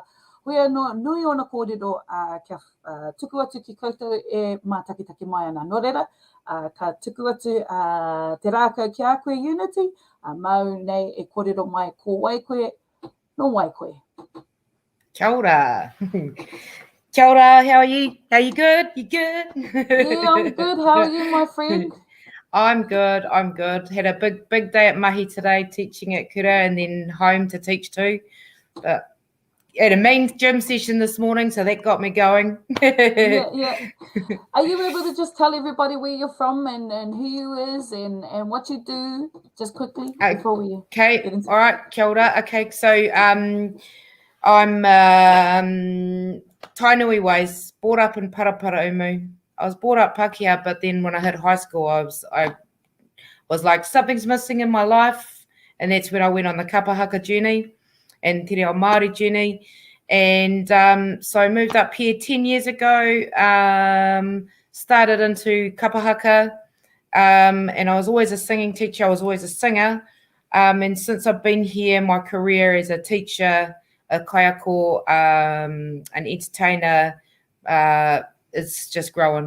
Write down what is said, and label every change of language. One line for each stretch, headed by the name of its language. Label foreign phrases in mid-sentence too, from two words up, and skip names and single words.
Māori: Hoi anō, nui ona kōrero kia tuku atu ki koutou e mātakitaki mai ana. Nō reira, ka tuku atu te rākau ki a koe Unity, mau nei e kōrero mai ko wai koe, no wai koe. Kia ora. Kia ora,
English: how are you? Are you good? You good? Yeah, I'm good. How are you, my friend? I'm good. Had a big day at mahi today, teaching at Kura and then home to teach too. But had a main gym session this morning, so that got me going. yeah. Are you able to just tell everybody where you're from and who you is and what you do, just quickly before we get into all right,
Māori: kia ora.
English: Okay, so I'm Tainui ways, brought up in Paraparaumu. I was brought up Pakeha, but then when I hit high school, I was like, something's missing in my life, and that's when I went on the kapahaka journey and
Māori: te reo Māori
English: journey. And so I moved up here 10 years ago, started into kapahaka, and I was always a singing teacher. I was always a singer. And since I've been here, my career as a teacher, a kaiako, an entertainer, it's just growing.